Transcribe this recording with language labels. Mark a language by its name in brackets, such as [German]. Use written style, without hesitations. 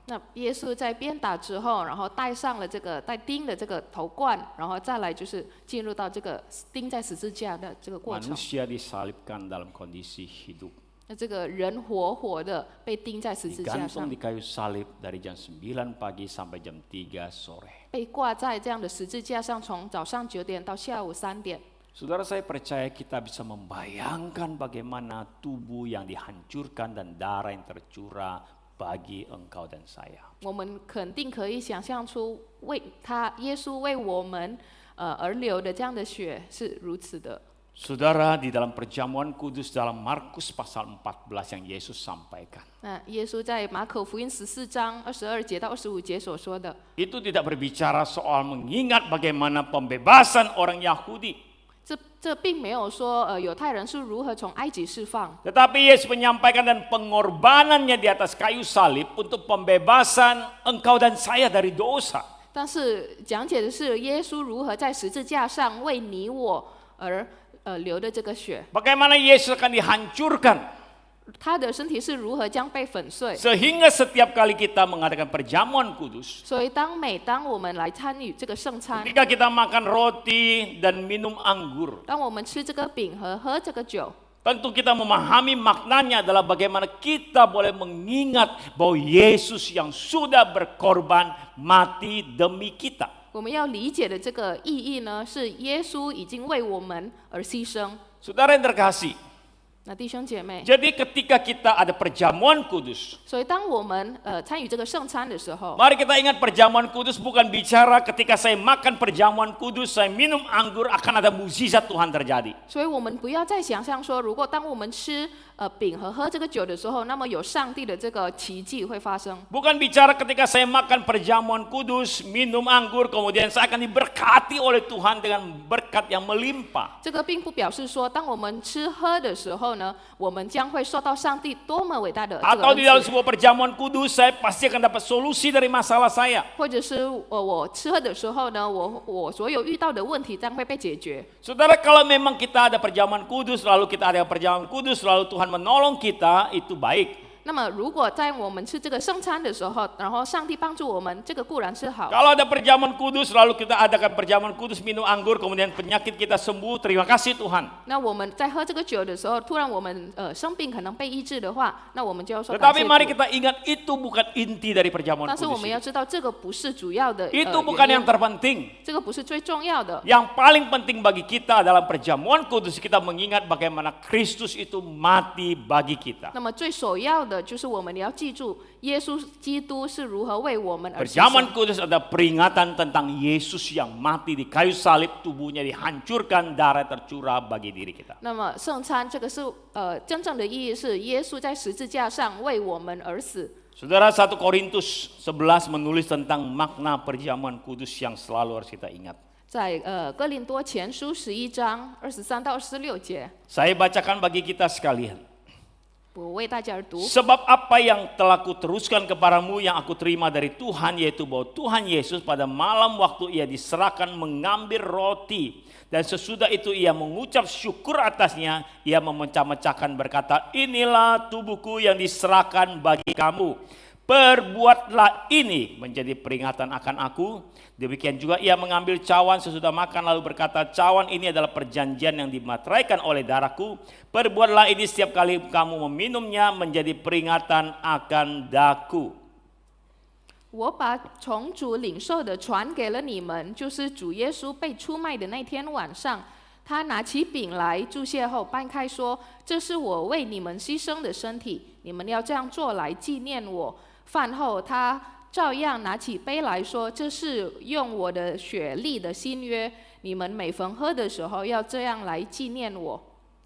[Chinese] 那耶稣在鞭打之后，然后戴上了这个带钉的这个头冠，然后再来就是进入到这个钉在十字架的这个过程。 [Indonesian] Manusia disalibkan dalam kondisi hidup. [Chinese] 那这个人活活的被钉在十字架 [Indonesian] Digantung [Chinese] 上 [Indonesian] di，kayu salib dari jam 9 pagi sampai jam 3 sore. [Chinese] 被挂在这样的十字架上，从早上9点到下午3点。 [Indonesian] Saudara, saya percaya kita bisa membayangkan bagaimana tubuh yang dihancurkan dan darah yang tercurah bagi engkau dan saya. [Chinese] 我们肯定可以想象出耶稣为我们而流的这样的血是如此的。 [Indonesian] Saudara, di dalam perjamuan kudus dalam Markus pasal 14 yang Yesus sampaikan. [Chinese] 那耶稣在马可福音14章22节到25节所说的， [Indonesian] Itu tidak berbicara soal mengingat bagaimana pembebasan orang Yahudi. [Chinese] 这并没有说犹太人是如何从埃及释放， [Indonesian] Tetapi Yesus menyampaikan dan pengorbanannya di atas kayu salib untuk pembebasan engkau dan saya dari dosa. [Chinese] 但是讲解的是耶稣如何在十字架上为你我而流的这个血， [Indonesian] Bagaimana Yesus akan dihancurkan. [Chinese] 他的身体是如何将被粉碎。 [Indonesian] Sehingga setiap kali kita mengadakan perjamuan kudus, [Chinese] 所以每当我们来参与这个圣餐， [Indonesian] ketika kita makan roti dan minum anggur, [Chinese] 当我们吃这个饼和喝这个酒， [Indonesian] tentu kita memahami maknanya adalah bagaimana kita boleh mengingat bahwa Yesus yang sudah berkorban mati demi kita. [Chinese] 我们要理解的这个意义呢，是耶稣已经为我们而牺牲。 [Indonesian] Saudara yang terkasih, [Chinese] 那弟兄姐妹， [Indonesian] jadi ketika kita ada perjamuan kudus, [Chinese] 所以当我们参与这个圣餐的时候， [Indonesian] mari kita ingat perjamuan kudus bukan bicara ketika saya makan perjamuan kudus, saya minum anggur akan ada mukjizat Tuhan terjadi. [Chinese] 所以我们不要再想象说，如果当我们吃饼和喝这个酒的时候，那么有上帝的这个奇迹会发生。 [Indonesian] Bukan bicara ketika saya makan perjamuan kudus, minum anggur, kemudian saya akan diberkati oleh Tuhan dengan berkat yang melimpah. [Chinese] 这个并不表示说，当我们吃喝的时候呢，我们将会受到上帝多么伟大的这个 [Indonesian] Atau di dalam [Chinese] 恩赐， [Indonesian] sebuah perjamuan kudus, saya pasti akan dapat solusi dari masalah saya. [Chinese] 或者是我吃喝的时候呢，我所有遇到的问题将会被解决。 [Indonesian] Saudara, kalau memang kita ada perjamuan kudus, lalu kita ada perjamuan kudus, lalu Tuhan menolong kita, itu baik. [Chinese] 那么，如果在我们吃这个圣餐的时候，然后上帝帮助我们，这个固然是好。 [Indonesian] Kalau ada perjamuan kudus, lalu kita adakan perjamuan kudus, minum anggur, kemudian penyakit kita sembuh, terima kasih Tuhan. [Chinese] 那我们在喝这个酒的时候，突然我们生病可能被医治的话，那我们就要说感 [Indonesian] Tetapi [Chinese] 谢 [Indonesian] mari [Chinese] 主。 [Indonesian] kita ingat itu bukan inti dari perjamuan [Chinese] 但是我 [Indonesian] kudus [Chinese] 们要 [Indonesian] itu. [Chinese] 知道，这个不是主要的 [Indonesian] Itu bukan [Chinese] 原 [Indonesian] yang [Chinese] 因， [Indonesian] terpenting. [Chinese] 这个不是最重要的。 [Indonesian] Yang paling penting bagi kita dalam perjamuan kudus, kita mengingat bagaimana Kristus itu mati bagi kita. [Chinese] 那么最首要的就是我们要记住，耶稣基督是如何为我们而牺 [Indonesian] Perjamuan [Chinese] 牲。 [Indonesian] kudus ada peringatan tentang Yesus yang mati di kayu salib, tubuhnya dihancurkan, darah tercurah bagi diri kita. [Chinese] 那么圣餐这个是真正的意义是耶稣在十字架上为我们而死。 [Indonesian] Saudara, 1 Korintus 11 menulis tentang makna perjamuan kudus yang selalu harus kita ingat. [Chinese] 在哥林多前书11章23到26节， [Indonesian] Saya bacakan bagi kita sekalian. [Chinese] 我为大家而读。 [Indonesian] Sebab apa yang telah kuteruskan kepadamu yang aku terima dari Tuhan, yaitu bahwa Tuhan Yesus pada malam waktu ia diserahkan mengambil roti, dan sesudah itu ia mengucap syukur atasnya, ia memecah-mecahkan berkata, inilah tubuhku yang diserahkan bagi kamu. perbuatlah ini menjadi peringatan akan aku. Demikian juga ia mengambil cawan sesudah makan lalu berkata, cawan ini adalah perjanjian yang dimateraikan oleh darahku. Perbuatlah ini setiap kali kamu meminumnya menjadi peringatan akan daku. [Chinese] 我把从主领受的传给了你们，就是主耶稣被出卖的那天晚上，他拿起饼来，祝谢后掰开说：“这是我为你们牺牲的身体，你们要这样做来纪念我。” 饭后，他照样拿起杯来说：“这是用我的血立的新约，你们每逢喝的时候要这样来纪念我。”